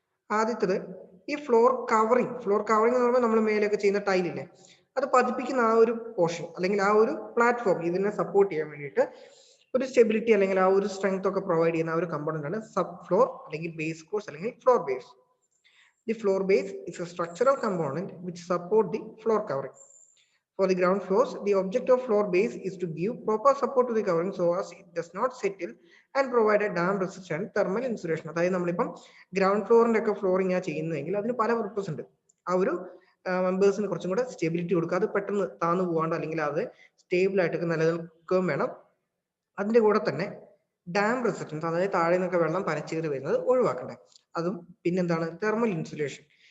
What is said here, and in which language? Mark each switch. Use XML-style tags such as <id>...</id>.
<ml>ആദ്യത്തത് ഈ floor covering. Floor covering എന്ന് പറയുമ്പോൾ നമ്മൾ മേലെയൊക്കെ ചെയ്യുന്ന ടൈലില്ലേ, അത് പതിപ്പിക്കുന്ന ആ ഒരു പോർഷൻ അല്ലെങ്കിൽ ആ ഒരു പ്ലാറ്റ്ഫോം ഇതിനെ സപ്പോർട്ട് ചെയ്യാൻ വേണ്ടിയിട്ട് ഒരു സ്റ്റെബിലിറ്റി അല്ലെങ്കിൽ ആ ഒരു സ്ട്രെങ്ത് ഒക്കെ പ്രൊവൈഡ് ചെയ്യുന്ന ആ ഒരു കമ്പോണന്റ് ആണ് സബ് ഫ്ലോർ അല്ലെങ്കിൽ ബേസ് കോഴ്സ് അല്ലെങ്കിൽ floor base.</ml> <en>The floor base is a structural component which support the floor covering. For the ground floors, the object of floor base is to give proper support to the covering so as it does not settle and provide a dam resistant thermal insulation.</en> <ml>അതായത് നമ്മളിപ്പം ground ഫ്ലോറിന്റെ ഒക്കെ flooring ആ ചെയ്യുന്നതെങ്കിൽ അതിന് പല purpose ഉണ്ട്. ആ ഒരു മെമ്പേഴ്സിന് കുറച്ചും കൂടെ സ്റ്റെബിലിറ്റി കൊടുക്കുക, അത് പെട്ടെന്ന് താന്നു പോകാണ്ട് അല്ലെങ്കിൽ അത് സ്റ്റേബിൾ ആയിട്ടൊക്കെ നിലനിൽക്കുകയും വേണം. അതിന്റെ കൂടെ തന്നെ ഡാം റെസിസ്റ്റൻസ്, അതായത് താഴെ നിന്നൊക്കെ വെള്ളം പനച്ചേറി വരുന്നത് ഒഴിവാക്കണ്ടേ. അതും പിന്നെന്താണ്? Thermal insulation.</ml>